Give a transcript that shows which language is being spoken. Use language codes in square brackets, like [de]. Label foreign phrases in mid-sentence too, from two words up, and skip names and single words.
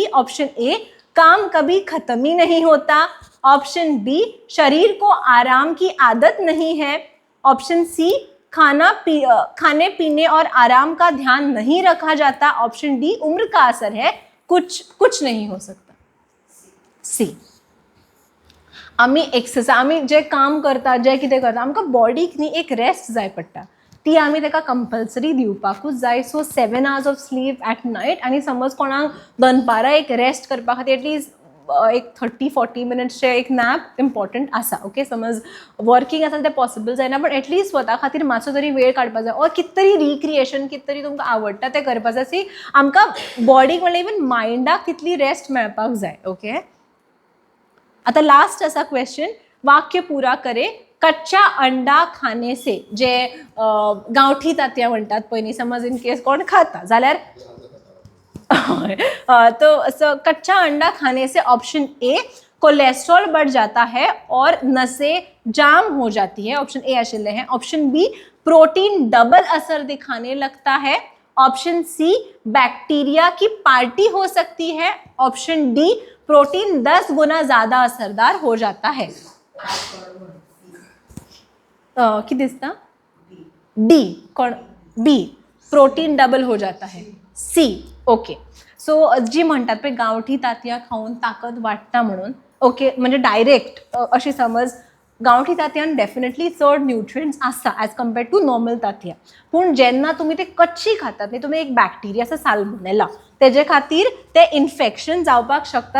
[en] option A, [hi] काम कभी खत्म ही नहीं होता. [en] option B, [hi] शरीर को आराम की आदत नहीं है. [en] option C, [hi] खाने पीने और आराम का ध्यान नहीं रखा जाता. [en] option D, [hi] उम्र का असर है, कुछ नहीं हो सकता. सी. [kok] आम्ही एक्सरसाइज, आम्ही जे काम करता, जे कितें करता, आमकां बॉडीक न्ही एक रेस्ट जाय पडटा. ती आमी ताका कंपल्सरी दिवपाकूच जाय. [en] so 7 hours of sleep at night. [kok] आनी समज कोणाक दनपारां एक रेस्ट करपा खातीर एटलीस्ट एक 30-40 मिनट्सचे एक [en] nap important [kok] आसा. ओके. समज वर्किंग आसा तें पॉसिबल जायना, [en] but atleast [kok] स्वता खातीर मातसो तरी वेळ काडपा जाय. ऑर कित तरी रिक्रिएशन, कित तरी तुमकां आवडटा तें करपा जाय. सी, आमकां बॉडीक म्हणल्यार इवन मायंडाक तितली रेस्ट मेळपाक जाय. [hi] ओके. आता लास्ट ऐसा क्वेश्चन, वाक्य पूरा करे. कच्चा अंडा खाने से, [kok] जे गांवठी तांतयां म्हणटात पळय न्ही, समज [en] in case [kok] कोण खाता जाल्यार तो [hi] कच्चा अंडा खाने से ऑप्शन ए, कोलेस्ट्रॉल बढ़ जाता है और नसें जाम हो जाती है. [en] option A [kok] आशिल्ले हैं. [en] option B, [kok] प्रोटीन डबल असर दिखाने लगता है. [en] option C, [kok] बैक्टीरिया की पार्टी हो सकती है. [en] option D, [kok] प्रोटीन 10 गुना ज्यादा असरदार हो जाता है. कि दिसता? डी. कोण? बी, [hi] प्रोटीन डबल हो जाता है. [kok] सी. ओके. सो जी म्हणटात पळय गांवठी तांतयां खाऊन ताकद वाडटा म्हणून. ओके. म्हणजे डायरेक्ट अशी समज गांवठी तांतयान डेफिनेटली चड न्यूट्रियंट्स आसा [en] as compared to normal [kok] तांतयां. पूण जेन्ना तुमी ते कच्ची खातात न्ही, तुमी एक बॅक्टेरिया आसा साल्मोनेला, तेजे खातीर ते इन्फेक्शन जावपाक शकता.